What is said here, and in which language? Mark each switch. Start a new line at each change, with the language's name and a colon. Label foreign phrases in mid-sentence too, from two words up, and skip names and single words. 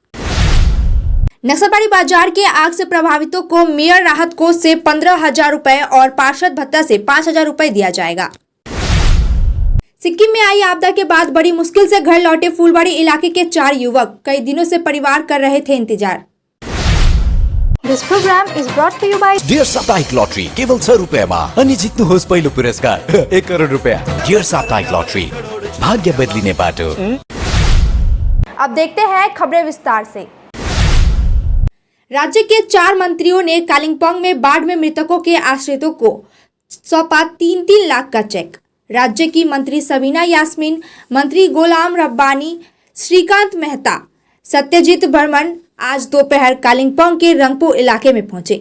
Hindi: नक्सलबाड़ी बाजार के आग से प्रभावितों को मेयर राहत कोष से 15,000 रुपए और पार्षद भत्ता से 5,000 रुपए दिया जाएगा। सिक्किम में आई आपदा के बाद बड़ी मुश्किल से घर लौटे फूलबाड़ी इलाके के 4 युवक कई दिनों से परिवार कर रहे थे इंतजार।
English: This program is brought to you by
Nepali: डियर साप्ताहिक लॉटरी केवल 6 रुपैयाँमा अनि जित्नुहोस् पहिलो पुरस्कार 1 करोड रुपैयाँ। डियर साप्ताहिक लॉटरी, भाग्य बदलिने बाटो।
Hindi: अब देखते हैं खबरें विस्तार से। राज्य के 4 मंत्रियों ने कालिम्पोंग में बाढ़ में मृतकों के आश्रितों को सौंपा 3-3 लाख का चेक। राज्य की मंत्री सबीना यास्मीन, मंत्री गुलाम रब्बानी, श्रीकांत मेहता, सत्यजीत बर्मन आज दोपहर कालिम्पोंग के रंगपो इलाके में पहुंचे।